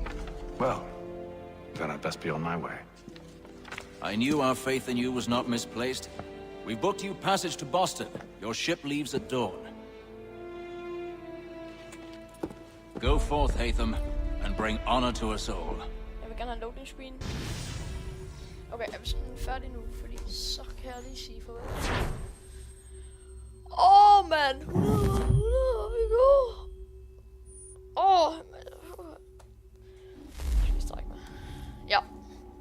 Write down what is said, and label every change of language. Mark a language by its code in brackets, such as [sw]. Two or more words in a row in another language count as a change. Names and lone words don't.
[en] Well, then I'd best be on my way. I knew our faith in you was not misplaced. We've booked you passage to Boston. Your ship leaves at dawn. Go forth, Hatham, and bring honor to us all. [da] Jeg vil gerne have [en] loading screen. [da] Okay, er vi sådan færdige nu? Fordi så kan jeg lige sige farvel. Man! 100, vi går! Skal vi strække mig? Ja.